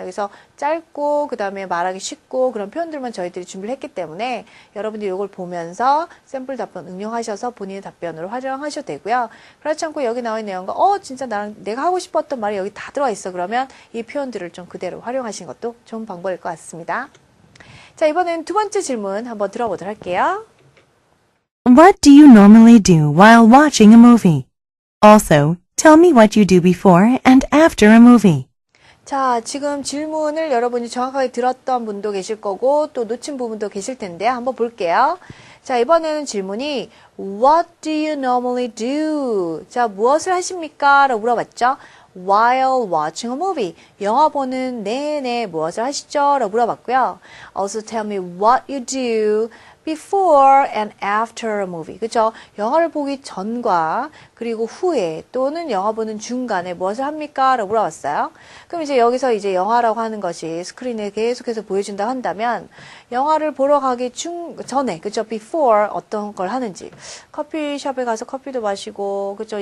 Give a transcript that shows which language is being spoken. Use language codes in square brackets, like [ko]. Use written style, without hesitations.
[ko] 그래서 짧고 그 다음에 말하기 쉽고 그런 표현들만 저희들이 준비를 했기 때문에 여러분들이 이걸 보면서 샘플 답변 응용하셔서 본인의 답변으로 활용하셔도 되고요. 그렇지 않고 여기 나와 있는 내용과 진짜 내가 하고 싶었던 말이 여기 다 들어와 있어. 그러면 이 표현들을 좀 그대로 활용하시는 것도 좋은 방법일 것 같습니다. 자, 이번엔 두 번째 질문 한번 들어보도록 할게요. [en] What do you normally do while watching a movie? Also, tell me what you do before and after a movie. [ko] 자, 지금 질문을 여러분이 정확하게 들었던 분도 계실 거고 또 놓친 부분도 계실 텐데 한번 볼게요. 자, 이번에는 질문이 [en] What do you normally do? [ko] 자, 무엇을 하십니까? 라고 물어봤죠. [en] While watching a movie. [ko] 영화 보는 내내 무엇을 하시죠? 라고 물어봤고요. [en] Also tell me what you do before and after a movie. [ko] 그죠? 영화를 보기 전과 그리고 후에 또는 영화 보는 중간에 무엇을 합니까? 라고 물어봤어요. 그럼 이제 여기서 이제 영화라고 하는 것이 스크린에 계속해서 보여준다 한다면 영화를 보러 가기 전에 그죠? before 어떤 걸 하는지 커피숍에 가서 커피도 마시고 그죠?